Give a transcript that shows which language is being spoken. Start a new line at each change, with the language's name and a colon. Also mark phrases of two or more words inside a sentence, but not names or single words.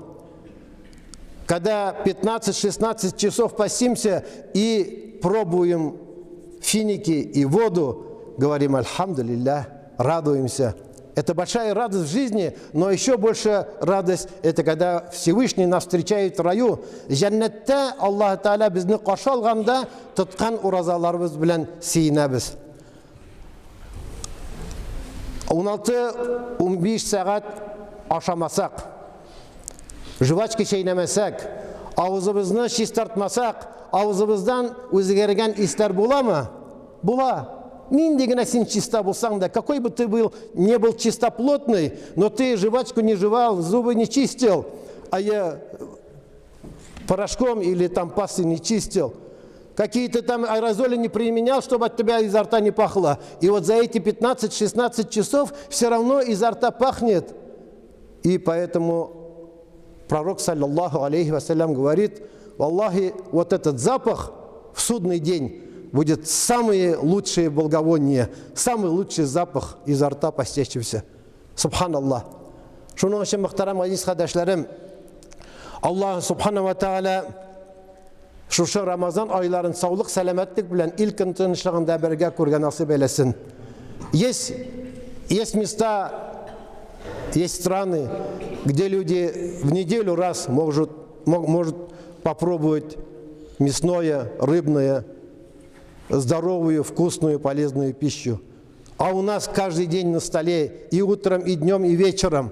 Russian: Когда 15-16 часов постимся и пробуем финики и воду, говорим альхамдулиллах, радуемся. Это большая радость в жизни, но еще больше радость – это когда Всевышний нас встречает в раю.
Tatar: Жәннәттә Аллаһ Тааля безне каршы алганда тоткан уразаларыбыз белән сөенәбез. 16-15 сәгать ашамасак, жвачка чәйнәмәсәк, авызыбызны чистартмасак, авызыбыздан үзгәргән исләр буламы? Була. Нинди генә син чиста булсаң да,
Russian: какой бы ты не был чистоплотный, но ты жвачку не жевал, зубы не чистил, а я порошком или там пастой не чистил, какие-то там аэрозоли не применял, чтобы от тебя изо рта не пахло. И вот за эти 15-16 часов все равно изо рта пахнет. И поэтому пророк,
Arabic: صلى الله عليه وسلم,
Russian: говорит, валлахи, вот этот запах в судный день будет самые лучшие благовония, самый лучший запах изо рта постящегося. Субханаллах.
Tatar: Шуның өчен мөхтәрәм азиз кардәшләрем,
Arabic: الله سبحانه وتعالى
Tatar: шушы Рамазан айларын саулык, сәламәтлек белән илкин тынычлыгында бергә күргән насыйп әйләсен.
Russian: Есть места, есть страны, где люди в неделю раз может попробовать мясное, рыбное, здоровую, вкусную, полезную пищу. А у нас каждый день на столе, и утром, и днем, и вечером.